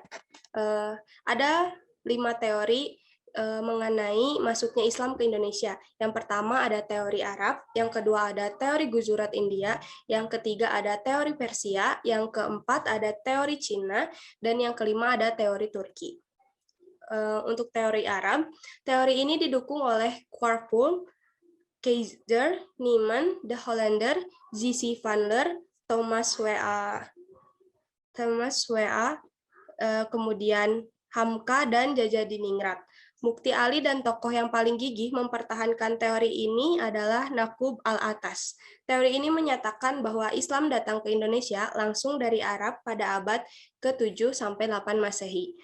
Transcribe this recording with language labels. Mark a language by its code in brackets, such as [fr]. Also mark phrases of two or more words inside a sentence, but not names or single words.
[id] Ada 5 teori mengenai masuknya Islam ke Indonesia. Yang pertama ada teori Arab, yang kedua ada teori Gujarat India, yang ketiga ada teori Persia, yang keempat ada teori Cina, dan yang kelima ada teori Turki. Untuk teori Arab, teori ini didukung oleh Quarpul, Keizer, Niemann, De Hollander, J.C. van Leer, Thomas W.A., kemudian Hamka dan Jajadiningrat. Mukti Ali dan tokoh yang paling gigih mempertahankan teori ini adalah Naqub al-Atas. Teori ini menyatakan bahwa Islam datang ke Indonesia langsung dari Arab pada abad ke-7-8 Masehi.